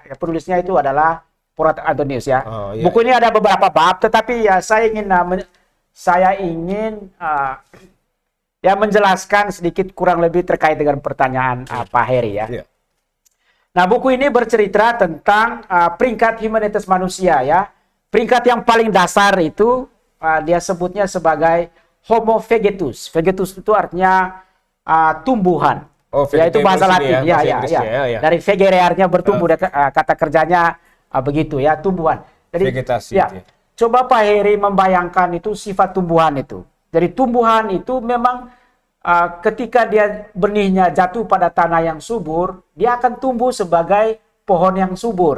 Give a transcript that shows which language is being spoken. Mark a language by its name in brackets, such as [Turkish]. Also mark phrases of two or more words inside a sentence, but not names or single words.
[Indonesian] Penulisnya itu adalah Porat Antonius ya. Buku ini ada beberapa bab, tetapi ya saya ingin menjelaskan sedikit kurang lebih terkait dengan pertanyaan Pak Heri ya. Nah, buku ini bercerita tentang peringkat humanitas manusia ya. Peringkat yang paling dasar itu dia sebutnya sebagai [Latin] Homo vegetus. [Indonesian] Vegetus itu artinya tumbuhan. Ya, itu bahasa Latin. Ya. Dari vegerearnya bertumbuh, kata kerjanya begitu ya, tumbuhan. Jadi vegetasi. Ya. Coba Pak Heri membayangkan itu sifat tumbuhan itu. Jadi tumbuhan itu memang ketika dia benihnya jatuh pada tanah yang subur, dia akan tumbuh sebagai pohon yang subur.